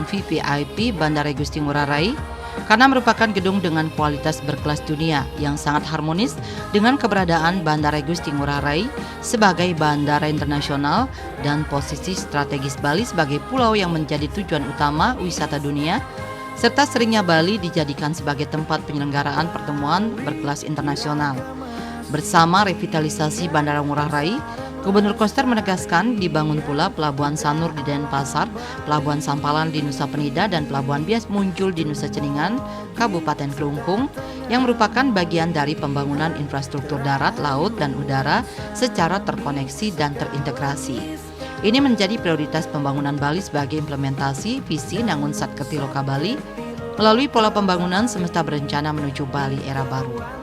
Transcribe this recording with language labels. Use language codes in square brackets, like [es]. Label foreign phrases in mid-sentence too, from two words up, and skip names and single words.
[id] VVIP Bandara Igusti Ngurah Rai, karena merupakan gedung dengan kualitas berkelas dunia yang sangat harmonis dengan keberadaan Bandara Igusti Ngurah Rai sebagai bandara internasional dan posisi strategis Bali sebagai pulau yang menjadi tujuan utama wisata dunia, serta seringnya Bali dijadikan sebagai tempat penyelenggaraan pertemuan berkelas internasional. Bersama revitalisasi Bandara Ngurah Rai, Gubernur Koster menegaskan dibangun pula Pelabuhan Sanur di Denpasar, Pelabuhan Sampalan di Nusa Penida, dan Pelabuhan Bias Munjul di Nusa Ceningan, Kabupaten Kelungkung, yang merupakan bagian dari pembangunan infrastruktur darat, laut, dan udara secara terkoneksi dan terintegrasi. Ini menjadi prioritas pembangunan Bali sebagai implementasi visi Nangun Satkerti Loka Bali melalui pola pembangunan semesta berencana menuju Bali era baru.